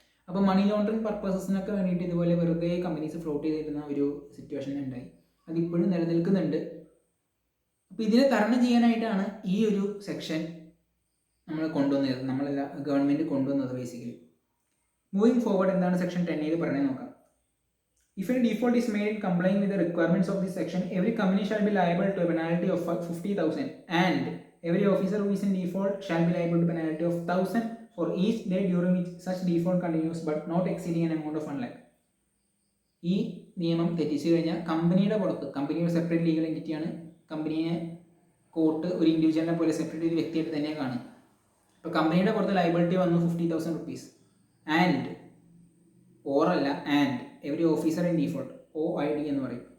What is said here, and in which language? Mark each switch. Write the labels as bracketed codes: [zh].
[ml] അപ്പോൾ money laundering പർപ്പസസിനൊക്കെ വേണ്ടിയിട്ട് ഇതുപോലെ വെറുതെ കമ്പനീസ് ഫ്ലോട്ട് ചെയ്തിരുന്ന ഒരു സിറ്റുവേഷൻ ഉണ്ടായി. അതിപ്പോഴും നിലനിൽക്കുന്നുണ്ട്. അപ്പോൾ ഇതിനെ തരണം ചെയ്യാനായിട്ടാണ് ഈ ഒരു സെക്ഷൻ നമ്മൾ കൊണ്ടുവന്നത്, നമ്മളല്ല ഗവൺമെൻറ് കൊണ്ടുവന്നത് ബേസിക്കലി. മൂവിങ് ഫോർവേഡ് എന്താണ് സെക്ഷൻ 10 പറഞ്ഞത് നോക്കാം. [en] If a default is made in complying with the requirements of this section, every company shall be liable to a penalty of 50,000 and every officer who is in default shall be liable to a penalty of 1,000 for each day during which such default continues but not exceeding an amount of 1 lakh. [ml] ഈ നിയമം തെറ്റിച്ചു കഴിഞ്ഞാൽ കമ്പനിയുടെ പുറത്ത്, company ഒരു separate legal എൻറ്റിറ്റിയാണ്. കമ്പനിയെ court ഒരു ഇൻഡിവിജ്വലിനെ പോലെ സെപ്പറേറ്റ് ഒരു വ്യക്തിയായിട്ട് തന്നെ കാണും. ഇപ്പോൾ കമ്പനിയുടെ പുറത്ത് ലയബിലിറ്റി വന്നു 50,000 rupees and ഓറല്ല [en] and every officer in default, [ml] OID എന്ന് പറയും.